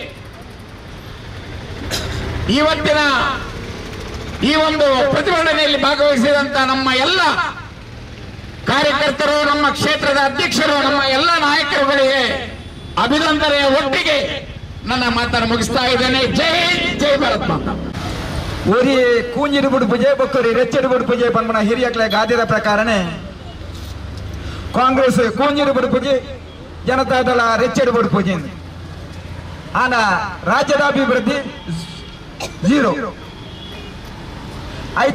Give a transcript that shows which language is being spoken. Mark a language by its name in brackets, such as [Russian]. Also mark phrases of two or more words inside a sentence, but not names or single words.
[Kannada] ಇವತ್ತಿನ ಈ ಒಂದು ಪ್ರತಿಭಟನೆಯಲ್ಲಿ ಭಾಗವಹಿಸಿದಂತ ನಮ್ಮ ಎಲ್ಲ ಕಾರ್ಯಕರ್ತರು, ನಮ್ಮ ಕ್ಷೇತ್ರದ ಅಧ್ಯಕ್ಷರು, ನಮ್ಮ ಎಲ್ಲ ನಾಯಕರುಗಳಿಗೆ ಅಭಿನಂದನೆಯ ಒಟ್ಟಿಗೆ ನನ್ನ ಮಾತನ್ನು ಮುಗಿಸ್ತಾ ಇದ್ದೇನೆ. [Hindi] जय हिंद, जय भारत माता. [Tulu] ಊರಿ ಕೂಂಜಿಡುಬುಡು ಪೂಜೆ ಬೊಕ್ಕರಿ ರೆಚ್ಚಡುಬುಡು ಪೂಜೆ ಪನ್ಮನ ಹಿರಿಯಕ್ಲೆ ಗಾದಿದ ಪ್ರಕಾರನೇ ಕಾಂಗ್ರೆಸ್ ಕೂಂಜಿಡುಬುಡು ಪೂಜೆ, ಜನತಾದಳ ರೆಚ್ಚಡುಬುಡು ಪೂಜೆ. ಆನ ರಾಜ್ಯದ ಅಭಿವೃದ್ಧಿ 0 ಆಯ್ತ.